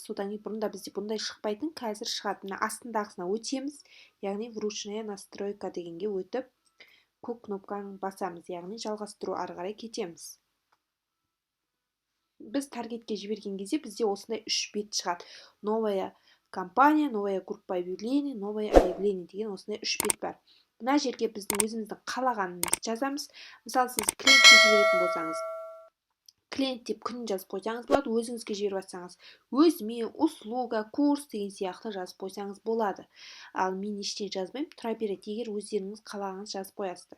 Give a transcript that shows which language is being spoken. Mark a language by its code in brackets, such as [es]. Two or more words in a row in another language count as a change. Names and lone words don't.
[kk] Содан кейін бұрында бізде бұндай шықпайтын, қазір шығады. Астындағысына өтеміз, яғни [ru] вручная настройка [kk] дегенге өтіп, көк кнопканы басамыз, яғни жалғастыру ары қарай кетеміз. Біз таргетке жіберген кезде бізде осындай 3 бет шығады. [ru] Новая компания, новая группа объявлений, новое объявление [kk] деген осындай 3 бет бар. Мына жерге біздің өзіміздің қалағанымызды жазамыз. Мысалы, сіз клиентке жіберетін болсаңыз, клиент деп күнін жазып қойсаңыз болады, өзіңізге жіберіп жатсаңыз, өзіме, [ru] услуга, курс [kk] деген сияқты жазып қойсаңыз болады. Ал мен ештеңе жазбаймын, тұра береді, егер өздеріңіз қалағаныңыз жазып қоясыздар.